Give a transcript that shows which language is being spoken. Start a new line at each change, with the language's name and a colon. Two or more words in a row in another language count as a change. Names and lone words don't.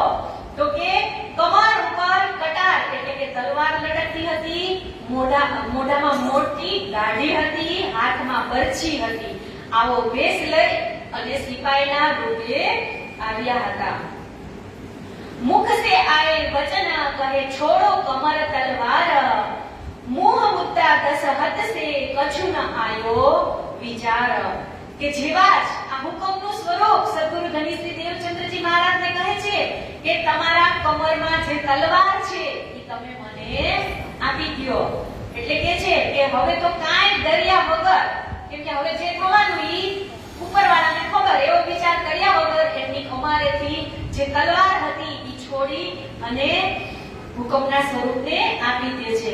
Gujarati: તો કે કમર ઉપર કટાર એટલે કે તલવાર લટકતી હતી, મોઢામાં મોટી દાઢી હતી, હાથમાં બરછી હતી. આવો વેશ લઈ અને સિપાઈના રૂપે આવ્યા હતા.
Hindi: મુખ સે આए वचन कहे छोड़ो कमर तलवार, मुंह मुद्दा दशहत से कछु न आयो विचार.
Gujarati: કે જેવા જ આ હુકમનું સ્વરૂપ સદગુરુ ધનશ્રી દેવચંદ્રજી મહારાજને કહે છે કે તમારા કમરમાં જે તલવાર છે એ તમે મને આપી દ્યો. એટલે કે છે કે હવે તો કાંઈ ડર્યા વગર, કેમ કે હવે જે થવાનું ઈ ઉપરવાળાને ખબર, એવો વિચાર કર્યા વગર એમની કમારેથી જે તલવાર હતી ઈ છોડી અને હુકમના સ્વરૂપને આપી દે છે.